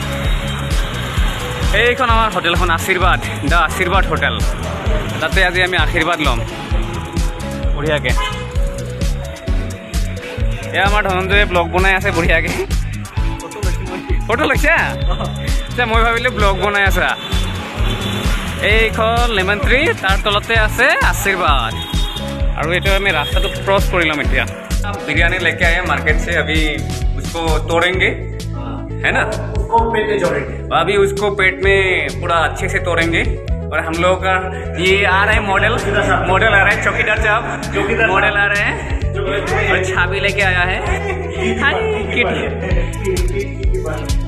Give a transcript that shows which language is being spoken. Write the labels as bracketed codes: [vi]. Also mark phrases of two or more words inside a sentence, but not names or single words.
[as] এইখন আমাৰ হোটেলখন আশীৰ্বাদ, দ্য আশীৰ্বাদ হোটেল, তাতে আজি আমি আশীৰ্বাদ ল'ম বঢ়িয়াকৈ। এয়া আমাৰ ধনঞ্জয়ে ব্লগ বনাই আছে বঢ়িয়াকৈ। ফটো লৈছা? আচ্ছা, মই ভাবিলোঁ ব্লগ বনাই আছা। এইখন লেমন ট্ৰী, তাৰ তলতে আছে আশীৰ্বাদ। [hi] और ये तो हमें रास्ता तो क्रॉस कर लिया मिट्टिया। बिरयानी लेके आए मार्केट से, अभी उसको तोड़ेंगे, है ना? पेट में जोड़ेंगे, अभी उसको पेट में पूरा अच्छे से तोड़ेंगे। और हम लोग का ये आ रहे हैं मॉडल आ रहा है, चौकीदार साहब मॉडल आ रहे हैं, और छाबी लेके आया है।